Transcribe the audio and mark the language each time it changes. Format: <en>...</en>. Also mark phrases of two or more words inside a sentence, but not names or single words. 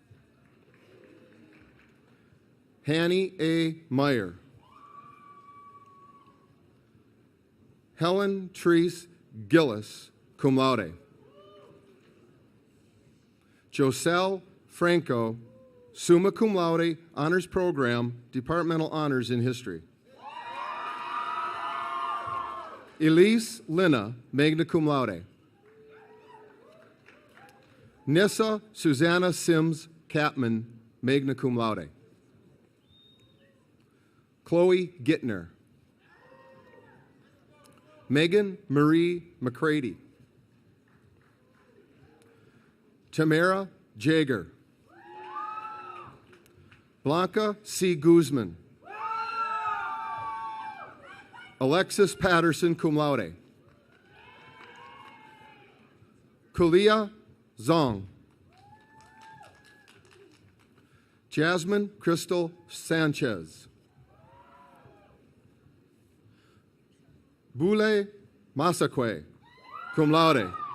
<en>Hanny A. Meyer. Helen Treese Gillis,</en> <la>cum laude.</la> <en>Joselle Franco,</en> <la>summa cum laude,</la> <en>honors program, departmental honors in history. Elise Lina,</en> <la>magna cum laude.</la> <en>Nissa Susanna Sims Capman,</en> <la>magna cum laude.</la> <en>Chloe Gittner. Megan Marie McCready. Tamara Jager. Blanca C. Guzman. Alexis Patterson,</en> <la>cum laude.</la> <en>Kulia Zong. Jasmine Crystal Sanchez. Boule Masakwe,</en> <la>cum laude.</la>